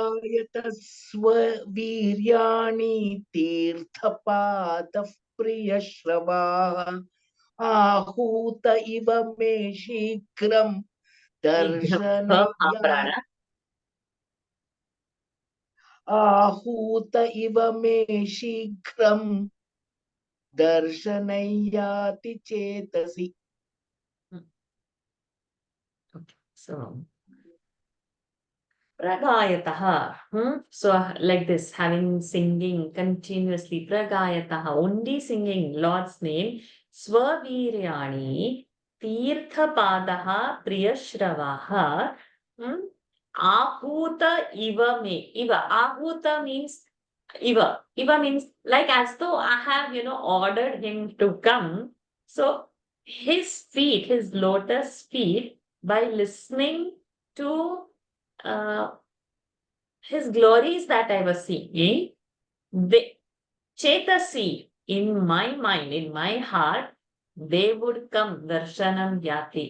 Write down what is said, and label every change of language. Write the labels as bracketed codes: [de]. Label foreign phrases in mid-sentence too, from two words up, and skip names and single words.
[sa] प्रगायतस्ववीर्याणि तीर्थपादः प्रियश्रवाः आहूत इव मे शीघ्रं दर्शनया आहूत इव मे शीघ्रं दर्शनयाति चेतसि. [en] So Pragayataha. So like this, having singing continuously. Pragayataha, only singing Lord's name. [sa] स्ववीर्याणि, तीर्थपादः, प्रियश्रवाः. आहूत इव मे. [en] Iva. Ahuta means Iva. Iva means like as though I have, ordered him to come. So his feet, his lotus feet, by listening to his glories that I was seeing, they, Chetasi, in my mind, in my heart, they would come, [sa] दर्शनम् याति.